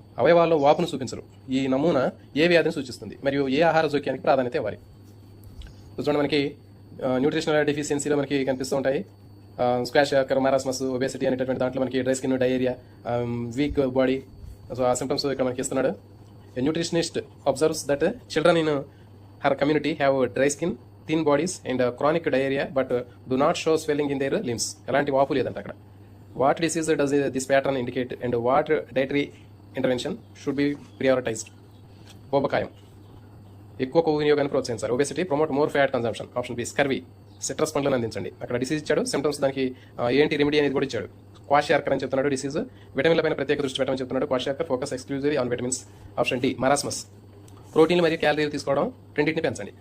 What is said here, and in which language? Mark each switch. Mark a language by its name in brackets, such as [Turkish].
[Telugu] అవయవాల్లో వాపును చూపించరు. ఈ నమూనా ఏ వ్యాధిని సూచిస్తుంది మరియు ఏ ఆహార జోక్యానికి ప్రాధాన్యత ఇవ్వాలి? చూడండి, మనకి న్యూట్రిషనల్ డెఫిషియన్సీలో మనకి కనిపిస్తూ ఉంటాయి. స్క్వాష్ యాకర్, మారాస్మస్, ఒబేసిటీ అనేటటువంటి దాంట్లో మనకి dry skin, diarrhoea, week body, so ఆ సింప్టమ్స్ ఇక్కడ మనకి ఇస్తున్నాడు. [English] A nutritionist observes that children in her community have dry skin, thin bodies and chronic diarrhea but do not show swelling in their limbs. [Telugu] ఎలాంటి వాపు లేదంట అక్కడ. [English] What disease does this pattern indicate and what dietary intervention should be prioritized? [Telugu] ఊబకాయం, ఎక్కువ కొవ్వు వినియోగాన్ని ప్రోత్సహించాలి. [English] Obesity, promote more fat consumption. [Telugu] Option B scurvy, citrus పండ్లను అందించండి. అక్కడ డిసీజ్ ఇచ్చాడు, సిమ్టమ్స్ దానికి ఏంటి రెమెడీ అనేది కూడా ఇచ్చాడు. క్వాషియార్కర్ అని చెప్తున్నాడు డిసీజ్. విటమిన్ల పైన ప్రత్యేక దృష్టి పెట్టమని చెప్తున్నాడు. [English] Kwashiorkor focus exclusively on vitamins. [Telugu] Option D marasmus, ప్రోటీన్లు మరియు క్యాలరీలు తీసుకోవడం రెండింటిని పెంచండి.